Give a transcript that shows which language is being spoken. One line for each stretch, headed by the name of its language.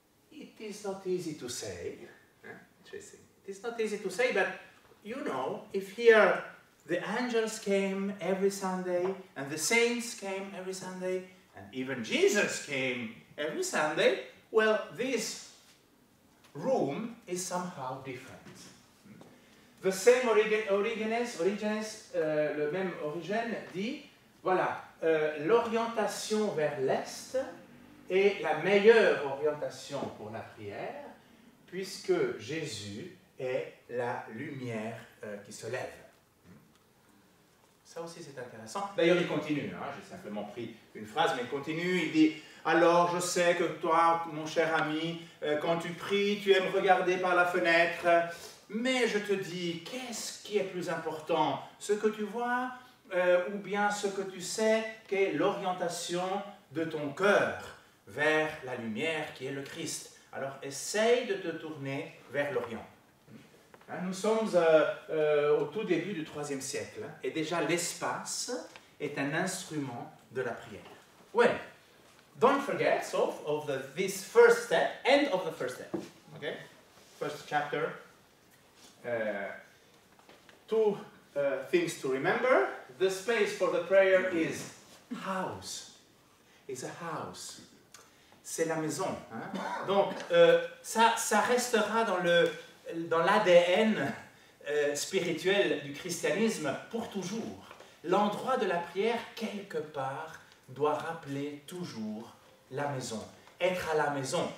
English: It is not easy to say. Interesting. It is not easy to say, but you know, if here the angels came every Sunday, and the saints came every Sunday, and even Jesus came every Sunday, well, this room is somehow different. The same Origenes,
French: le même Origène dit, voilà, l'orientation vers l'Est est la meilleure orientation pour la prière, puisque Jésus est la lumière qui se lève. Ça aussi c'est intéressant. D'ailleurs il continue, hein, j'ai simplement pris une phrase, mais il continue, il dit « Alors je sais que toi, mon cher ami, quand tu pries, tu aimes regarder par la fenêtre, mais je te dis, qu'est-ce qui est plus important, ce que tu vois ou bien ce que tu sais qu'est l'orientation de ton cœur vers la lumière qui est le Christ. Alors essaye de te tourner vers l'Orient. » Nous sommes au tout début du IIIe siècle, et déjà l'espace est un instrument de la prière.
English: Well, don't forget this first step, end of the first step. Okay? First chapter. Two things to remember. The space for the prayer is house. It's a house.
French: C'est la maison. Hein? Donc, ça restera dans l'ADN spirituel du christianisme pour toujours. L'endroit de la prière, quelque part, doit rappeler toujours la maison. Être à la maison.